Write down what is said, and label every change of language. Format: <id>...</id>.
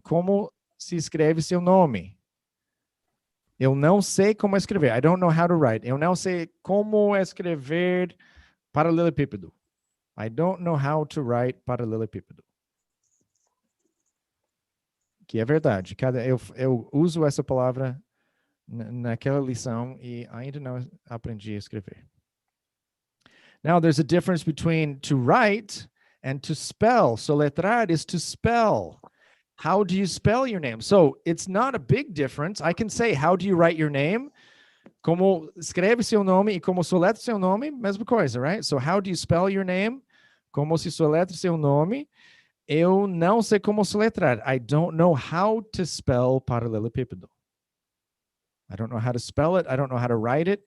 <pt>Como se escreve seu nome? Eu não sei como escrever.</pt> <en>I don't know how to write.</en> <pt>Eu não sei como escrever paralelepípedo.</pt> <en>I don't know how to write paralelepípedo.</en> <pt>Que é verdade. Eu uso essa palavra naquela lição e ainda não aprendi a escrever.</pt> <en>Now, there's a difference between to write and to spell. Soletrar is to spell. How do you spell your name? So it's not a big difference. I can say, how do you write your name?</en> <pt>Como escreve seu nome e como soletra seu nome, mesma coisa, right?</pt> <en>So how do you spell your name?</en> <pt>Como se soletra seu nome? Eu não sei como soletrar.</pt> <en>I don't know how to spell paralelepípedo. I don't know how to spell it. I don't know how to write it.</en>